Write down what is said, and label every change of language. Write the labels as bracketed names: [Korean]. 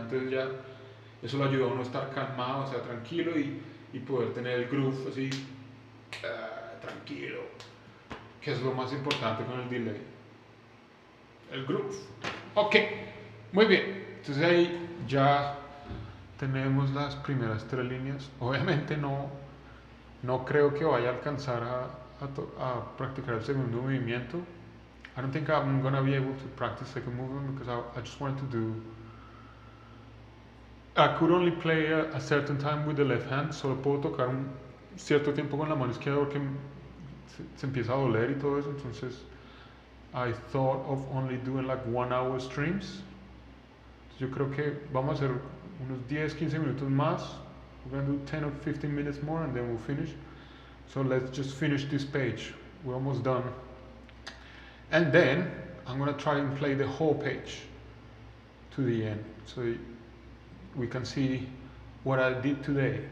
[Spanish] Entonces ya eso lo ayudó a uno a estar calmado, o sea, tranquilo y poder tener el groove así, tranquilo, que es lo más importante con el delay, el groove. Ok, muy bien. Entonces ahí ya tenemos las primeras 3 líneas. Obviamente no creo que vaya a alcanzar a practicar el segundo movimiento. [English] I don't think I'm going to be able to practice second movement because I just wanted to do... I could only play a certain time with the left hand. [Spanish] Solo puedo tocar un cierto tiempo con la mano izquierda porque se empieza a doler y todo eso. [English] Entonces I thought of only doing like 1 hour streams. [Spanish] Yo creo que vamos a hacer unos 10-15 minutos más. [English] We're going to do 10 or 15 minutes more and then we'll finish. So let's just finish this page. We're almost done. And then I'm going to try and play the whole page to the end. So we can see what I did today.